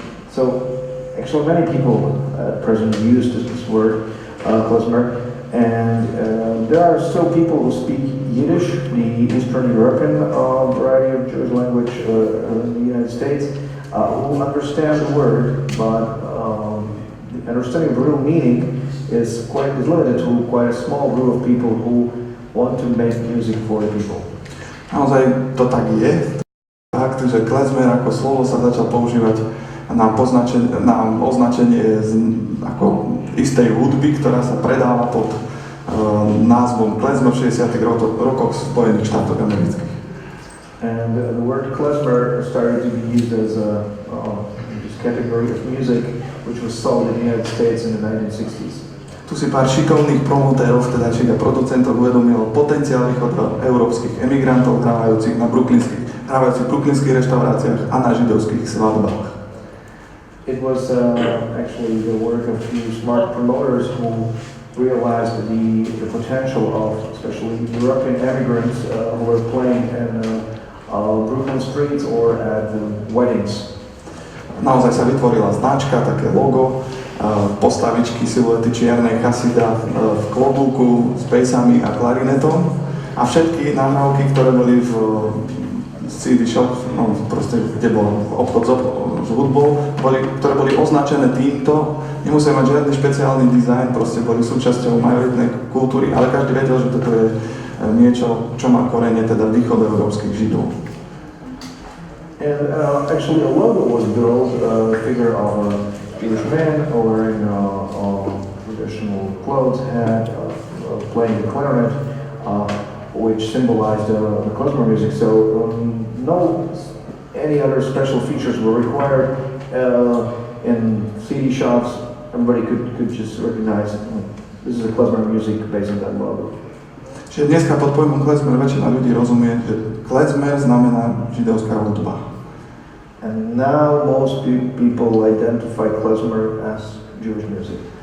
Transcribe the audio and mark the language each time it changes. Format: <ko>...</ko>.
<en>So actually many people at present use this word, klezmer, and there are still people who speak Yiddish, the Eastern European variety of Jewish language in the United States, who understand the word, but the understanding of the real meaning is limited to quite a small group of people who want to make music for the people.</en> <sk>Naozaj to tak je. Fakt, že klezmer ako slovo sa začal používať na označenie ako istej hudby, ktorá sa predáva pod názvom klezmer v 60. rokoch v Spojených štátoch amerických.</sk> <en>And the word klezmer started to be used as a category of music which was sold in the United States in the 1960s.</en> <sk>Tu si pár šikovných promotérov, vtedajších a producentov uvedomilo potenciál východoeurópskych emigrantov hrávajúcich v brooklynských reštauráciách a na židovských svadbách.</sk> <en>It was actually the work of few smart promoters who realized the potential of especially European immigrants who were playing in Brooklyn streets or at weddings.</en> <sk>Naozaj sa vytvorila značka, také logo, postavičky, siluety čiernej chasida v klobúku s pejsami a klarinetom a všetky nahrávky, ktoré boli v CD shop, no proste, kde bol obchod s hudbou, ktoré boli označené týmto, nemuseli mať žiadny špeciálny dizajn, proste boli súčasťou majoritnej kultúry, ale každý vedel, že toto je niečo, čo má korene teda východoeurópskych židov.</sk> <en>And actually a logo was built, figure of a Jewish man wearing traditional clothes, hat, playing the clarinet, which symbolized the klezmer music. So no any other special features were required in CD shops. Everybody could just recognize this is a klezmer music based on that logo.</en> <sk>Čiže dneska pod pojmom klezmer väčšina ľudí rozumie, že klezmer znamená židovská hudba.</sk> <en>And now most people identify klezmer as Jewish music.</en>